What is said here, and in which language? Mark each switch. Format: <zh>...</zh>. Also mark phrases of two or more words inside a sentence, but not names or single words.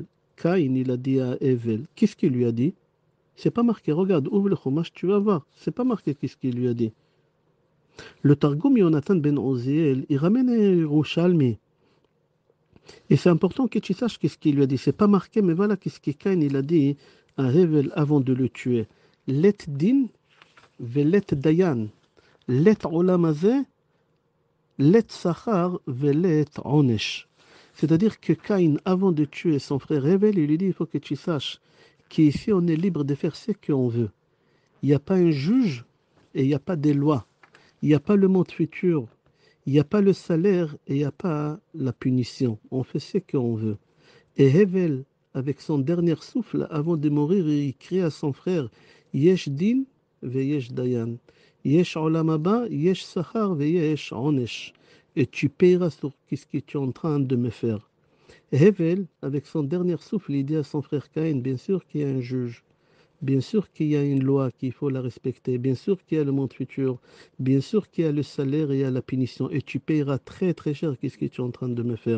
<fr>Caïn, il a dit à Evel. Qu'est-ce qu'il lui a dit? C'est pas marqué. Regarde, ouvre le Chumash, tu vas voir. C'est pas marqué qu'est-ce qu'il lui a dit. Le Targum Yonatan ben Oziel, il ramène Yerushalmi. Et c'est important que tu saches qu'est-ce qu'il lui a dit. C'est pas marqué, mais voilà qu'est-ce que Caïn il a dit à Evel avant de le tuer.</fr> <arc>לית דין ולית דיין. לית עולם הזה לית שכר ולית עונש.</arc> <fr>C'est-à-dire que Caïn, avant de tuer son frère Hevel, il lui dit, il faut que tu saches qu'ici on est libre de faire ce qu'on veut. Il n'y a pas un juge et il n'y a pas des lois. Il n'y a pas le monde futur. Il n'y a pas le salaire et il n'y a pas la punition. On fait ce qu'on veut. Et Hevel, avec son dernier souffle, avant de mourir, il crie à son frère,</fr> <he>יש דין ויש דיין. יש עולם הבא, יש שכר ויש עונש.</he> <fr>Et tu payeras sur ce que tu es en train de me faire. Hevel, avec son dernier souffle, il dit à son frère Caïn, bien sûr qu'il y a un juge, bien sûr qu'il y a une loi qu'il faut la respecter, bien sûr qu'il y a le monde futur, bien sûr qu'il y a le salaire et il y a la punition, et tu payeras très très cher qu'est-ce que tu es en train de me faire.</fr>